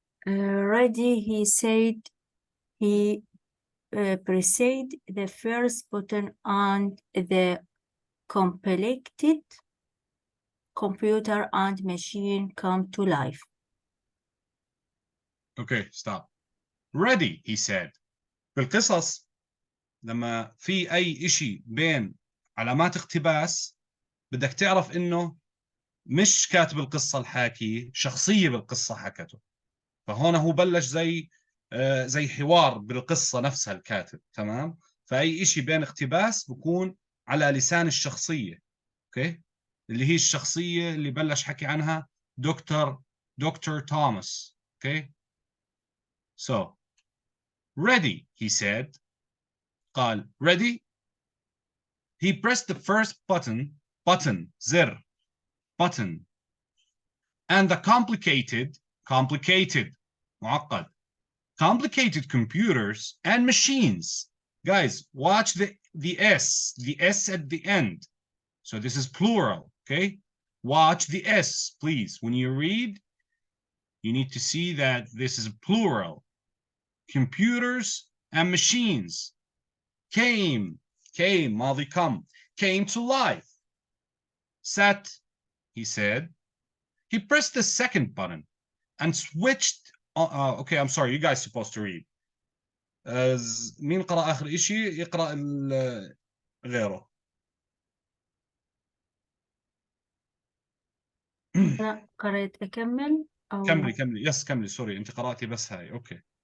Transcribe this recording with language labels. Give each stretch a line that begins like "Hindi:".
English: Ready, he said he pressed the first button and the complicated computer and machine come to life. Okay, stop. Ready, he said.
Arabic: بالقصص لما في أي إشي بين علامات اقتباس بدك تعرف إنه مش كاتب القصة الحاكي، شخصية بالقصة حكته. فهون هو بلش زي حوار بالقصة نفسها الكاتب. تمام؟ فأي إشي بين اقتباس بكون على لسان الشخصية. اوكي؟ اللي هي الشخصية اللي بلش حكي عنها دكتور توماس.
English: Okay? So, ready, he said. قال ready. He pressed the first button, زر, button, and the complicated, معقد, complicated computers and machines. Guys, watch the S at the end. So this is plural, okay? Watch the S, please. When you read, you need to see that this is plural. Computers and machines came, ماضي come, came to life. Sat, he said. He pressed the second button and switched. Okay, I'm sorry, you guys supposed to read.
Arabic: مين قرأ آخر إشي يقرأ غيره. أنا قرأت أكمل أو كملي يس كملي سوري أنت قرأتي بس هاي أوكي.